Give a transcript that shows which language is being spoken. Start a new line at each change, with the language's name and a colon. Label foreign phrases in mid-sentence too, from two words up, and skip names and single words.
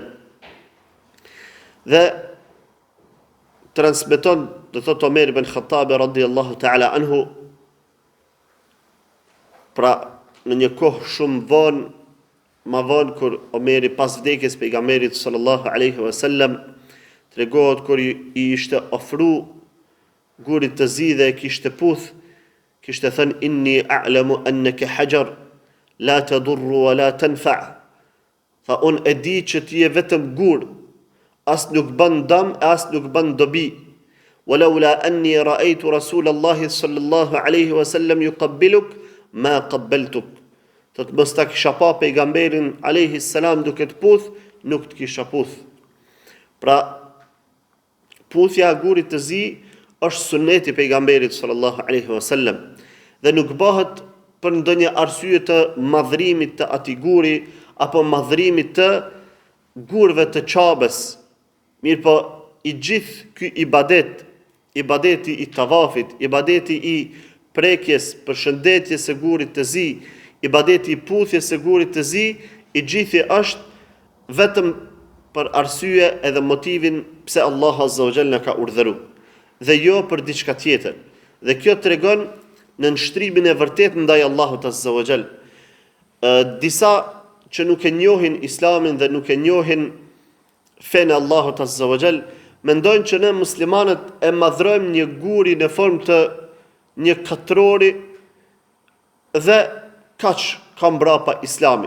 Albanian: Dhe transmeton, do thot Omer ibn Khattabi
Arabic: رضي الله تعالى عنه,
Albanian: pra në një kohë shumë vonë, ma vonë kur Omeri pas vdekjes pejgamberit
Arabic: صلى الله عليه وسلم,
Albanian: tregohet kur i ishte ofru gurit të zi dhe kishte puth, kishte thënë:
Arabic: إني أعلم أنك حجر لا تضر ولا تنفع'.
Albanian: Tha, unë e di që ti je vetëm gur, as nuk bën dëm, as nuk bën dobi.
Arabic: ولولا أني رأيت رسول الله صلى الله عليه وسلم يقبلك ما قبلتك.
Albanian: Të mos ta kisha pa pejgamberin
Arabic: عليه السلام
Albanian: duke të puth, nuk të kisha puth. Pra, puthja e gurit të zi është sunneti pejgamberit
Arabic: صلى الله عليه وسلم
Albanian: dhe nuk bëhet për ndonjë arsye të madhrimit të atij guri apo madhrimit të gurve të Qabës. Mirë po, i gjithë ky ibadet, ibadeti i tavafit, ibadeti i prekjes, përshëndetjes së gurit të zi, ibadeti i puthjes së gurit të zi, i gjithë është vetëm për arsye edhe motivin pse Allah
Arabic: عز وجل
Albanian: na ka urdhëruar, dhe jo për diçka tjetër. Dhe kjo tregon në nshtrimin e vërtet ndaj Allahut
Arabic: عز وجل.
Albanian: Disa që nuk e njohin Islamin dhe nuk e njohin fenë Allahut
Arabic: عز وجل,
Albanian: mendojnë që ne muslimanët e madhrojmë një guri në formë të një katrori dhe kaq ka mbrapa Islamit.